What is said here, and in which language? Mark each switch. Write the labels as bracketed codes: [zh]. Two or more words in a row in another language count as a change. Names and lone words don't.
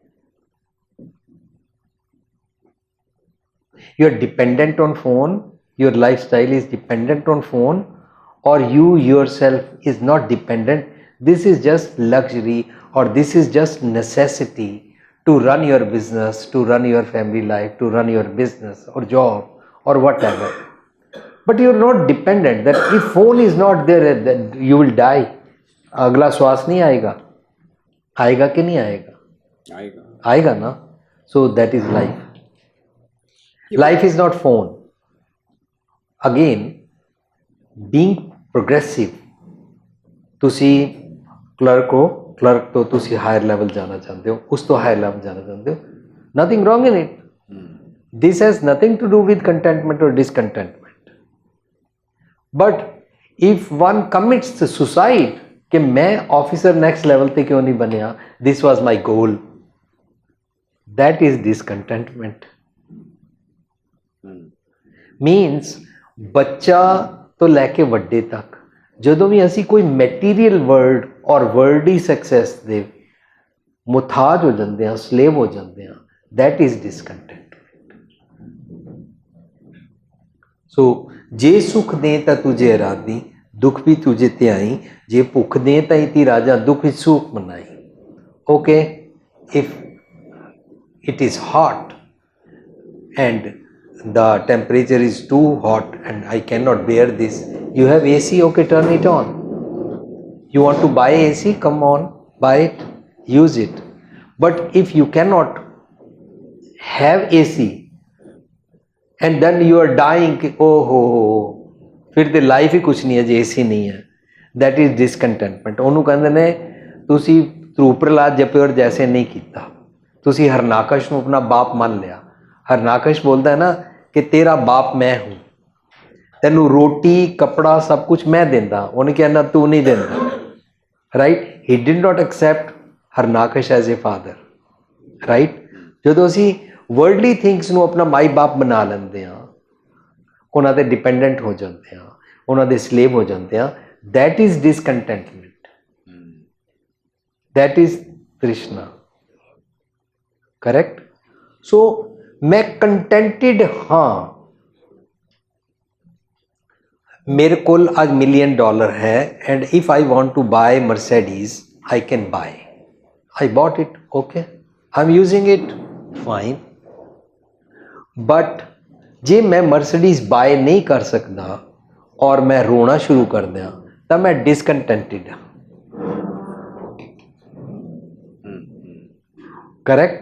[en] You are dependent on phone, your lifestyle is dependent on phone, or you yourself is not dependent. This is just luxury, or this is just necessity to run your business, to run your family life, to run your business or job or whatever. But you are not dependent. That if phone is not there, then you will die. [hi] अगला श्वास नहीं आएगा, आएगा कि नहीं आएगा? आएगा ना. [en] So that is life. Life is not phone. Again, being progressive. [pa] ਤੁਸੀਂ clerk ਹੋ, clerk ਤੋਂ ਤੁਸੀਂ [en] higher level [pa] ਜਾਣਾ ਚਾਹੁੰਦੇ ਹੋ, ਉਸ ਤੋਂ [en] higher level [pa] ਜਾਣਾ ਚਾਹੁੰਦੇ ਹੋ. [en] Nothing wrong in it. This has nothing to do with contentment or discontentment. But if one commits the suicide [pa] ਕਿ ਮੈਂ [en] officer next level [pa] ਤੇ ਕਿਉਂ ਨਹੀਂ ਬਣਿਆ, [en] this was my goal, that is discontentment. [pa] Means ਬੱਚਾ ਤੋਂ ਲੈ ਕੇ ਵੱਡੇ ਤੱਕ ਜਦੋਂ ਵੀ ਅਸੀਂ ਕੋਈ [en] material world or worldly success [pa] ਦੇ ਮੁਤਾਜ ਹੋ ਜਾਂਦੇ ਹਾਂ, ਸਲੇਵ ਹੋ ਜਾਂਦੇ ਹਾਂ, [en] that is discontentment. [pa] So ਜੇ ਸੁਖ ਦੇ ਤਾਂ ਤੁਝੇ ਰਾਦੀ, ਦੁੱਖ ਵੀ ਤੁਝੇ ਤੇ ਆਈ, ਜੇ ਭੁੱਖ ਦੇ ਤਾਂ ਇਤੀ ਰਾਜਾ, ਦੁੱਖ ਵਿੱਚ ਸੁਖ ਮਨਾਈ. [en] Okay, if it is hot and the temperature is too hot and I cannot bear this, you have AC, okay, turn it on. You want to buy AC, come on, buy it, use it. But if you cannot have AC and then you are dying, [pa] oh ho, फिर ਤੇ ਲਾਈਫ ਹੀ ਕੁਛ ਨਹੀਂ ਹੈ ਜੇ AC ਨਹੀਂ ਹੈ, [en] that is discontentment. [pa] ਉਹਨੂੰ ਕਹਿੰਦੇ ਨੇ ਤੁਸੀਂ ਧਰੂਪ ਪ੍ਰਹਲਾਦ ਜਪਿਓਰ ਜੈਸੇ ਨਹੀਂ ਕੀਤਾ, ਤੁਸੀਂ ਹਰਨਾਕਸ਼ ਨੂੰ ਆਪਣਾ ਬਾਪ ਮੰਨ ਲਿਆ. ਹਰਨਾਕਸ਼ ਬੋਲਦਾ ਹੈ ਨਾ ਕਿ ਤੇਰਾ ਬਾਪ ਮੈਂ ਹੂੰ, ਤੈਨੂੰ ਰੋਟੀ ਕੱਪੜਾ ਸਭ ਕੁਝ ਮੈਂ ਦਿੰਦਾ. ਉਹਨੇ ਕਿਹਾ ਨਾ ਤੂੰ ਨਹੀਂ ਦਿੰਦਾ, ਰਾਈਟ. [en] He did not accept Harnakash as a father, right. [pa] ਜਦੋਂ ਅਸੀਂ [en] worldly things [pa] ਨੂੰ ਆਪਣਾ ਮਾਈ ਬਾਪ ਬਣਾ ਲੈਂਦੇ ਹਾਂ, ਉਹਨਾਂ ਦੇ ਡਿਪੈਂਡੈਂਟ ਹੋ ਜਾਂਦੇ ਹਾਂ, ਉਹਨਾਂ ਦੇ ਸਲੇਵ ਹੋ ਜਾਂਦੇ ਹਾਂ, [en] that is discontentment. That is Krishna. Correct? So मैं contented हाँ, [pa] ਮੇਰੇ ਕੋਲ ਅੱਜ $1 million ਹੈ [en] and if I want to buy Mercedes I can buy, I bought it, okay, I am using it, fine. [hi] बट जे मैं मर्सिडीज बाय नहीं कर सकता और मैं रोना शुरू कर दिया तो मैं डिसकंटेंटेड हाँ, करेक्ट।